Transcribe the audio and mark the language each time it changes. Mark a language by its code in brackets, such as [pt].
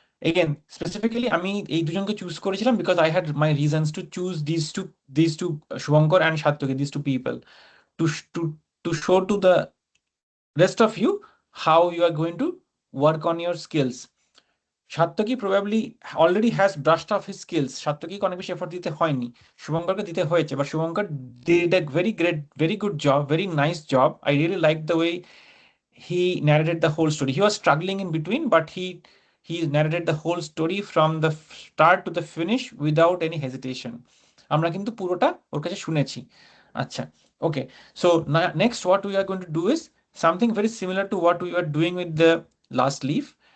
[en] Again, specifically [bn] আমি এই দুজনকে চুজ করেছিলাম [en] because I had my reasons to choose these two Shubhankar and Satyaki, these two people to to show to the rest of you how you are going to work on your skills. Satyaki probably already has brushed off his skills. [bn] সাত্যকীকে অনেক বেশি effort দিতে হয়নি, শুভঙ্করকে দিতে হয়েছে, [en] but Shubhankar did a very good job, very nice job. I really liked the way he narrated the whole story. He was struggling in between, but he narrated the whole story from the start to the finish without any hesitation. [bn] আমরা কিন্তু পুরোটা ওর কাছে শুনেছি। আচ্ছা, okay. [en] So next what we are going to do is something very similar to what we were doing with the last leaf.